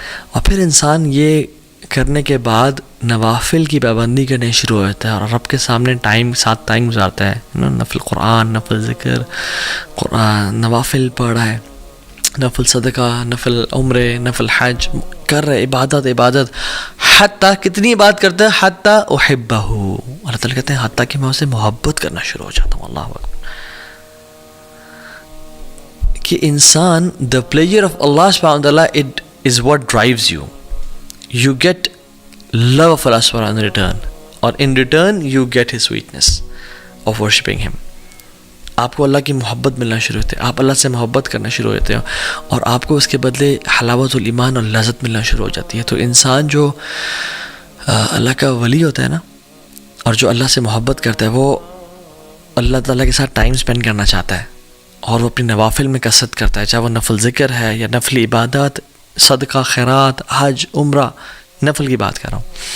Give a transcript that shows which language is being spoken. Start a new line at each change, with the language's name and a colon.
Urdu: اور پھر انسان یہ کرنے کے بعد نوافل کی پابندی کرنے شروع ہوتا ہے اور رب کے سامنے ساتھ ٹائم گزارتا ہے, نفل قرآن, نفل ذکر, قرآن نوافل پڑھ رہا ہے, نفل صدقہ, نفل عمرے, نفل حج کر رہے, عبادت. حتیٰ کتنی عبادت کرتا ہے,
Arabic: حتیٰ أُحِبَّهُ.
Urdu: اللہ تعالیٰ کہتے ہیں حتیٰ کہ میں اسے محبت کرنا شروع ہو جاتا ہوں. اللہ اکبر. کہ انسان
English: the pleasure of Allah subhanahu wa ta'ala, it is what drives you. You get love of Allah subhanahu wa ta'ala in return, or in return you get his sweetness of worshipping him.
Urdu: آپ کو اللہ کی محبت ملنا شروع ہوتے ہیں, آپ اللہ سے محبت کرنا شروع ہوتے ہیں اور آپ کو اس کے بدلے حلاوت الایمان اور لذت ملنا شروع ہو جاتی ہے. تو انسان جو اللہ کا ولی ہوتا ہے نا, اور جو اللہ سے محبت کرتا ہے, وہ اللہ تعالیٰ کے ساتھ ٹائم اسپینڈ کرنا چاہتا ہے اور وہ اپنی نوافل میں کثرت کرتا ہے, چاہے وہ نفل ذکر ہے یا نفل عبادات, صدقہ, خیرات, حج, عمرہ, نفل کی بات کر رہا ہوں.